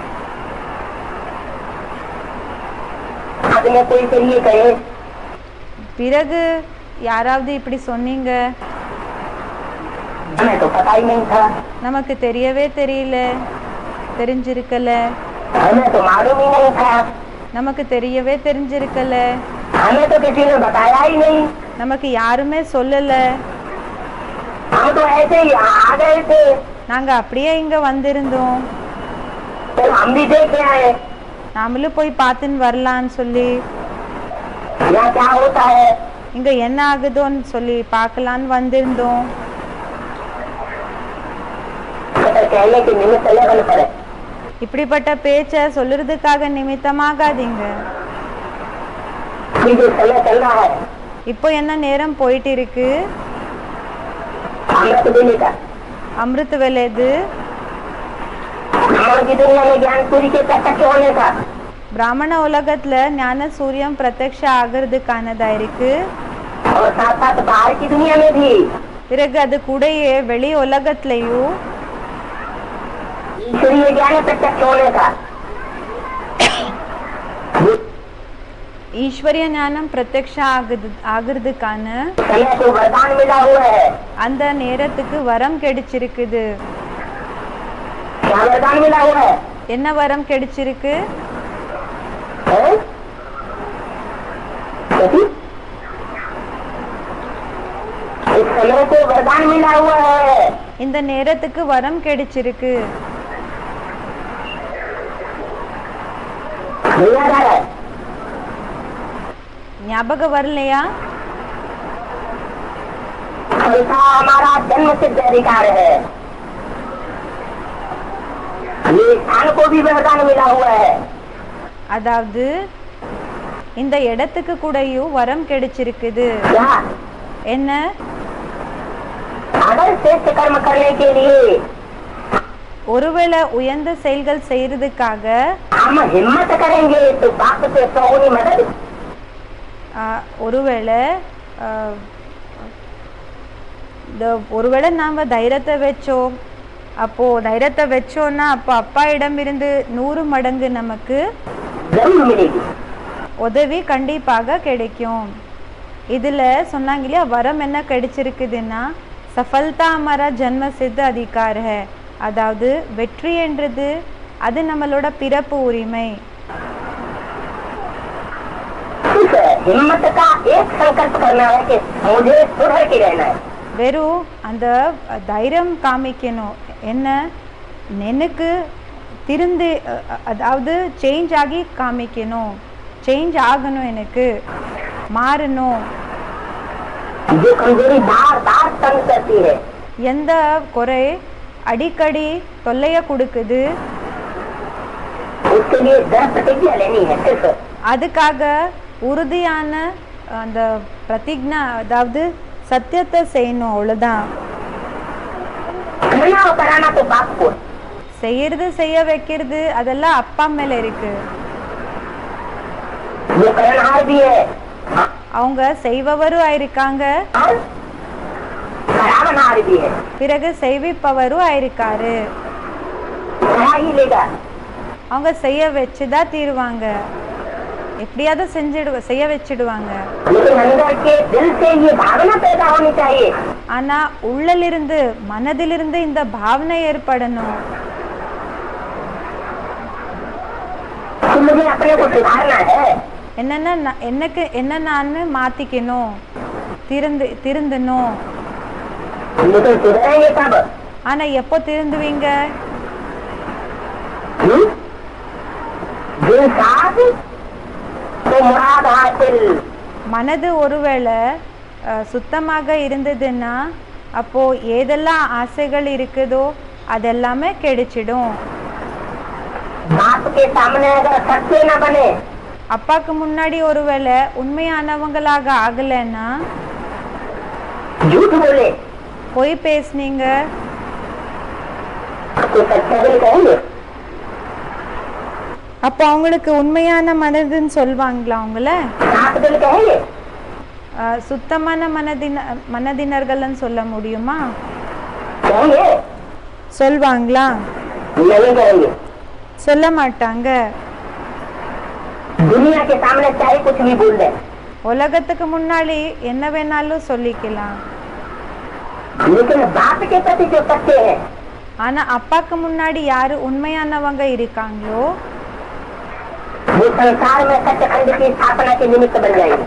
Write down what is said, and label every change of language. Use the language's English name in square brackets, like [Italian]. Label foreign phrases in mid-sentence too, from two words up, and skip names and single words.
[Tamil] பிறகு யாராவது இப்படி சொன்னீங்க, நமக்கு தெரியவே தெரியல, தெரிஞ்சிருக்கல, நமக்கு தெரியவே தெரிஞ்சிருக்கல, நமக்கு யாருமே சொல்லல, நாங்க அப்படியே இங்க வந்திருந்தோம், [Hindi] तो हम भी देख आए [Tamil] நாமளும் போய் பார்த்துன்னு வரலான்னு சொல்லி [Hindi] यहाँ क्या होता है। [Tamil] இங்க என்ன ஆகுதோன்னு சொல்லி பார்க்கலான்னு வந்திருந்தோம். [Hindi] कहने की निमित्त लेवल पर है। [Tamil] இப்படிப்பட்ட பேச்ச சொல்றதுக்காக நிமித்தமாகாதீங்க. [Hindi] जो समय चल रहा है [Tamil] இப்போ என்ன நேரம் போயிட்டு இருக்கு, [Hindi] अमृत देने का। [Tamil] அமிர்த வேலை இது. [Hindi] ब्राह्मण की दुनिया में ज्ञान सूर्य के प्रत्यक्ष होने का [Tamil] பிராமண உலகத்துல ஞான சூரியம் பிரத்யக்ஷ ஆகிறதுக்கானதா இருக்கு. [Hindi] और साथ साथ बाहर की दुनिया में भी [Tamil] பிறகு அது கூடயே வெளி உலகத்திலையும் [Hindi] ईश्वरीय ज्ञान प्रत्यक्ष होने का [Tamil] ஈஸ்வரிய ஞானம் பிரத்யக்ஷ ஆகிறதுக்கான [Hindi] समय को वरदान मिला हुआ है। [Tamil] அந்த நேரத்துக்கு வரம் கிடைச்சிருக்குது. [Hindi] क्या वरदान मिला हुआ है? [Tamil] என்ன வரம் கிடைச்சிருக்கு? [Hindi] हैं? कैसी? इस समय को वरदान मिला हुआ है। [Tamil] இந்த நேரத்துக்கு வரம் கிடைச்சிருக்கு. [Hindi] नहीं याद आ रहा है? [Tamil] ஞாபகம் வரலையா? [Hindi] ऐसा हमारा जन्म सिद्ध अधिकार है। ये स्थान को भी वरदान मिला हुआ है। [Tamil] அதாவது இந்த இடத்துக்கு கூடயும் வரம் கிடைச்சிருக்குது. [Hindi] क्या? [Tamil] என்ன? [Hindi] अगर श्रेष्ठ कर्म करने के लिए [Tamil] ஒருவேளை உயர்ந்த செயல்கள் செய்யறதுக்காக [Hindi] हम हिम्मत करेंगे तो बाप से सौनी मदद। [Tamil] ஒருவேளை நாம தைரியத்தை வச்சோம், அப்போ தைரியத்தை வச்சோம்னா அப்போ அப்பா இடம் இருந்து 100 மடங்கு நமக்கு [Hindi] जरूर मिलेगी। [Tamil] உதவி கண்டிப்பாக கிடைக்கும். இதுல சொன்னாங்க இல்லையா, வரம் என்ன கிடைச்சிருக்குதுன்னா [Hindi] सफलता हमारा जन्म सिद्ध अधिकार है. [Tamil] அதாவது வெற்றி என்றது அது நம்மளோட பிறப்பு உரிமை. [Hindi] हिम्मत का एक संकल्प करना है कि मुझे सुधर के रहना है। [Tamil] வெறும் அந்த தைரியம் காமிக்கணும். என்ன? எனக்கு திருந்து அதாவது சேஞ்ச் ஆகி காமிக்கணும், சேஞ்ச் ஆகணும், எனக்கு மாறணும். [Hindi] जो कमजोरी बार बार तंग करती है, [Tamil] எந்த குறை அடிக்கடி தொல்லைய கொடுக்குது, [Hindi] उसके लिए दृढ़ प्रतिज्ञा लेनी है। सिर्फ [Tamil] அதுக்காக உறுதியான அந்த பிரதிஜ்ஞா, அதாவது சத்தியத்தை செய்யணும், அவ்வளவுதான். [Hindi] करना और कराना तो बाप को, [Tamil] செய்யறது செய்ய வைக்கிறது அதெல்லாம் அப்பா மேல இருக்கு. [Hindi] वो करनहार भी है [Tamil] அவங்க செய்பவரும் ஆயிருக்காங்க, [Hindi] और करावनहार भी है। [Tamil] பிறகு செய்விப்பவரும் ஆயிருக்காரு. [Hindi] करा ही लेगा। [Tamil] அவங்க செய்ய வச்சுதான் தீருவாங்க, எப்படியாவது செய்ய வச்சிடுவாங்க. [Hindi] लेकिन अंदर के दिल से ये भावना पैदा होनी चाहिए। [Tamil] ஆனா உள்ளிலிருந்து மனதிலிருந்து இந்த பாவனை ஏற்படணும். [Hindi] कि मुझे अपने को सुधारना है। [Tamil] என்னன்னா எனக்கு என்ன நான் மாத்திக்கணும், திருந்தணும். [Hindi] लेकिन सुधरेंगे कब? [Tamil] ஆனா எப்போ திருந்துவீங்க? [Hindi] दिल साफ तो मुराद हासिल। [Tamil] மனது ஒருவேளை சுத்தமாக இருந்ததுன்னா அப்போ ஏதெல்லாம் ஆசைகள் இருக்குதோ அதெல்லாமே கிடைச்சிடும். [Hindi] बाप के सामने अगर सच्चे न बने, [Tamil] அப்பாக்கு முன்னாடி ஒருவேளை உண்மையானவங்களாக ஆகலைன்னா, [Hindi] झूठ बोले [Tamil] பொய் பேசுனீங்க, [Hindi] तो सच्चा दिल कहेंगे। [Tamil] அப்போ அவங்களுக்கு உண்மையான மனதுன்னு சொல்வாங்களா? அவங்கள [Hindi] साफ दिल कहेंगे। [Tamil] சுத்தமான மனதினர்கள்னு சொல்ல முடியுமா? [Hindi] कहेंगे [Tamil] சொல்வாங்களா? [Hindi] नहीं कहेंगे। [Tamil] சொல்ல மாட்டாங்க. [Hindi] दुनिया के सामने चाहे कुछ भी बोल दे, [Tamil] உலகத்துக்கு முன்னாடி என்ன வேணாலும் சொல்லிக்கலாம். [Hindi] लेकिन बाप के प्रति जो सच्चे हैं, [Tamil] ஆனா அப்பாக்கு முன்னாடி யாரு உண்மையானவங்க இருக்காங்களோ [Hindi] वो संसार में सत्य खंड की स्थापना के निमित्त बन जाएंगे।